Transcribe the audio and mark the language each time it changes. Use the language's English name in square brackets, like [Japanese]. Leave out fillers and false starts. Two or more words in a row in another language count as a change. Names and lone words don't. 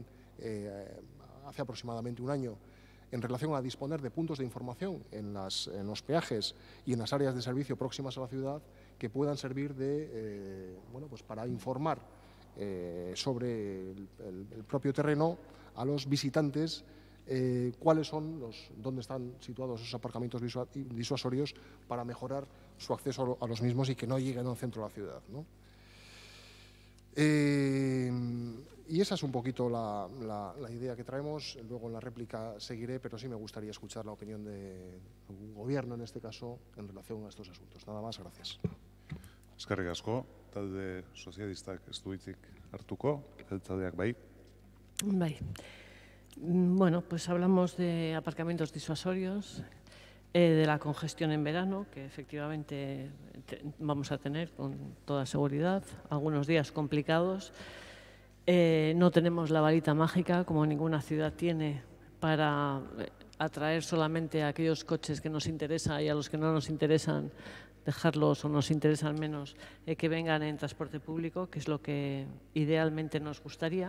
[Spanish] hace aproximadamente un año en relación a disponer de puntos de información en los peajes y en las áreas de servicio próximas a la ciudad que puedan servir pues para informar sobre el propio terreno a los visitantes cuáles son dónde están situados esos aparcamientos disuasorios para mejorar su acceso a los mismos y que no lleguen al centro de la ciudad, ¿no? Y esa es un poquito la idea que traemos. Luego en la réplica seguiré, pero sí me gustaría escuchar la opinión del Gobierno, en este caso, en relación a estos asuntos. Nada más, gracias. [Basque] Eskerrik asko, talde sozialistak ez du hitzik hartuko, jeltzaleak bai. Bai. [Spanish] Bueno, pues hablamos de aparcamientos disuasorios, de la congestión en verano, que efectivamente vamos a tener con toda seguridad, algunos días complicados. No tenemos la varita mágica, como ninguna ciudad tiene, para atraer solamente a aquellos coches que nos interesan y a los que no nos interesan, dejarlos o nos interesan menos, que vengan en transporte público, que es lo que idealmente nos gustaría.